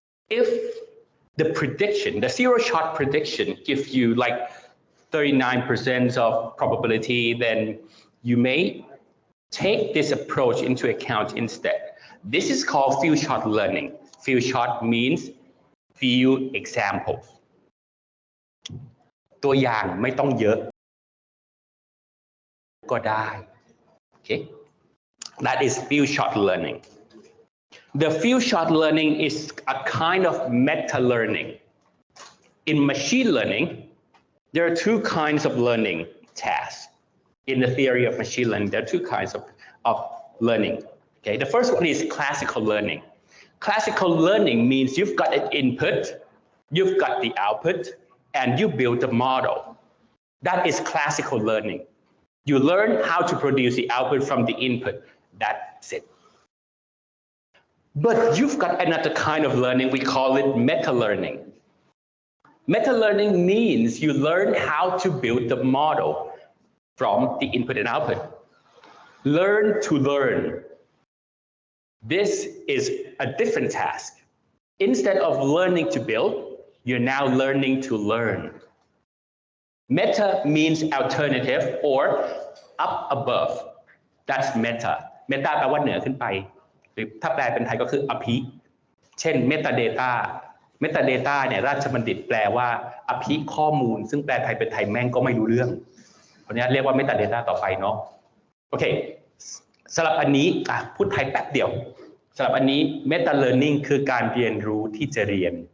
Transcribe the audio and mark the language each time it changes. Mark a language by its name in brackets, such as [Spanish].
[English] If the prediction, the zero-shot prediction gives you like 39% of probability, then you may take this approach into account instead. This is called few-shot learning. Few-shot means few examples. [Thai] ตัวอย่างไม่ต้องเยอะก็ได้ [English] Okay, that is few-shot learning. The few-shot learning is a kind of meta-learning. In machine learning, there are two kinds of learning tasks. In the theory of machine learning, there are two kinds of learning. Okay, the first one is classical learning. Classical learning means you've got an input, you've got the output, and you build a model. That is classical learning. You learn how to produce the output from the input. That's it. But you've got another kind of learning, we call it meta-learning. Meta-learning means you learn how to build the model from the input and output. Learn to learn. This is a different task. Instead of learning to build, you're now learning to learn. Meta means alternative or up above. That's meta. [Thai] Meta แปลว่าเหนือขึ้นไปหรือถ้าแปลเป็นไทยก็คืออภิเช่น metadata metadata เนี่ยราชบัณฑิตแปลว่าอภิข้อมูลซึ่งแปลไทยเป็นไทยแม่งก็ไม่รู้เรื่องเพราะนี้เรียกว่า metadata ต่อไปเนาะโอเคสำหรับอันนี้พูดไทยแป๊บเดียวสำหรับอันนี้ meta learning คือการเรียนรู้ที่จะเรียน